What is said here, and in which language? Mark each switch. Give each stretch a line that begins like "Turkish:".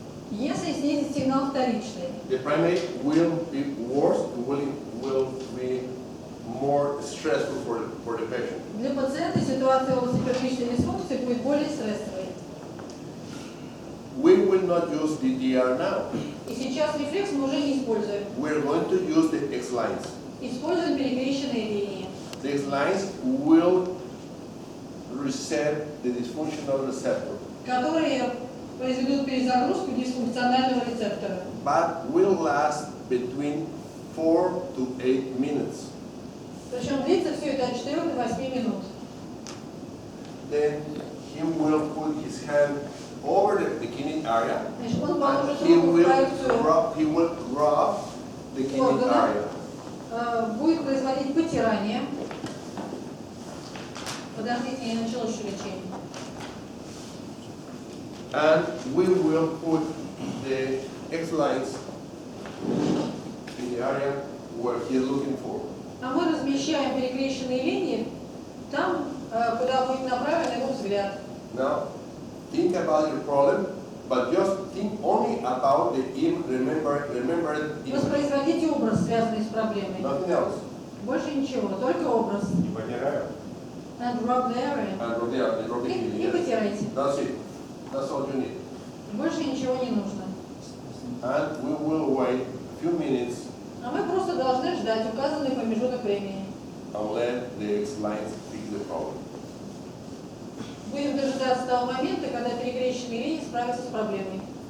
Russian: Если снизить сигнал вторичный,
English: The primary will be worse, will be more stressful for the patient.
Russian: Для пациента ситуация в области первичной дисфункции будет более стрессовой.
English: We will not use DDR now.
Russian: И сейчас рефлекс мы уже не используем.
English: We're going to use the X-lines.
Russian: Используем перекрещенные линии.
English: The X-lines will reset the dysfunctional receptor,
Russian: Которые произведут перезагрузку дисфункционального рецептора.
English: but will last between 4 to 8 minutes.
Russian: Причем длится все это от 4 до 8 минут.
English: Then he will put his hand over the kidney area,
Russian: Значит, он
English: and
Russian: положит
English: he
Russian: руку в
English: will
Russian: проекцию,
English: rub the kidney area.
Russian: будет производить потирание. Подождите, я не начала еще лечение.
English: And we will put the X-lines in the area where he is looking for.
Russian: А мы размещаем перекрещенные линии там, куда будет направлен его взгляд.
English: Now, think about your problem, but just think only about the remembered image,
Russian: Воспроизводите образ, связанный с проблемой.
English: nothing else.
Russian: Больше ничего, только образ. Не потираю.
English: And rub the area. And rub the
Russian: И
English: kidney, yes.
Russian: потирайте.
English: That's it. That's all you need.
Russian: Больше ничего не нужно.
English: And we will wait a few minutes
Russian: А мы просто должны ждать указанный промежуток времени.
English: and let the X-lines fix the problem.
Russian: Будем дожидаться того момента, когда перекрещенные линии справятся с проблемой.